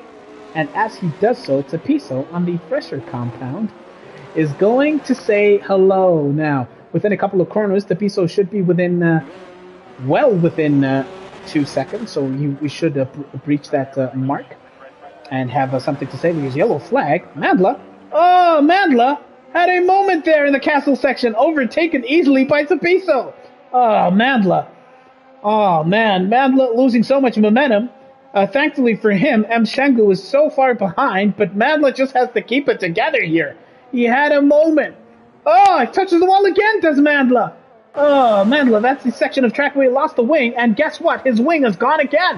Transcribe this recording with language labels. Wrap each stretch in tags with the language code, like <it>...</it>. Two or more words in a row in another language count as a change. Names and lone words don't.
<en>And as he does so, Tapiso on the fresher compound is going to say hello. Now, within a couple of corners, Tapiso should be within, well within 2 seconds. So we should breach that mark and have something to say. We use yellow flag. Mandla. Oh, Mandla had a moment there in the castle section, overtaken easily by Tapiso. Oh, Mandla. Oh, man. Mandla losing so much momentum. Thankfully for him, M. Shengu is so far behind, but Mandla just has to keep it together here. He had a moment. Oh, it touches the wall again, does Mandla. Oh, Mandla, that's the section of track where he lost the wing, and guess what? His wing is gone again.</en>